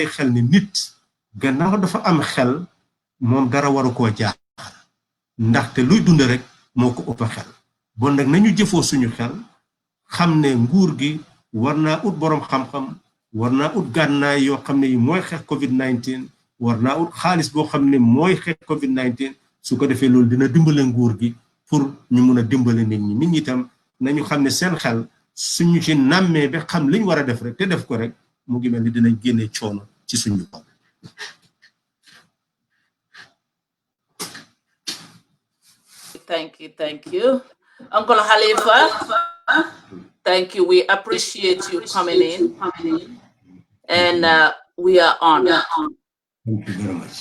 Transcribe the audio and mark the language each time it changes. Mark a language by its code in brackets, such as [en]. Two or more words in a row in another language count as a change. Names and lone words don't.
[wo] xel ni nit gannaaw dafa am xel mom dara waru ko jaax ndaxte luy dund rek moko upp xel bon nak nañu jëfo suñu xel xamne nguur gi warna ut borom xam-xam warna ut gannaay yo xamne moy xex covid-19 warna ut xaaliss bo xamne moy xex covid-19 su ko defé lool dina dimbalé nguur gi pour ñu mëna dimbalé nit ñi tam nañu xamne seen xel suñu ci namé be xam liñ wara def rek té def ko rek mu ngi melni dina génné choono ci suñu bopp. [en] Thank you. Uncle Halifa, thank you. We appreciate you coming in. And we are honored. Thank you very much.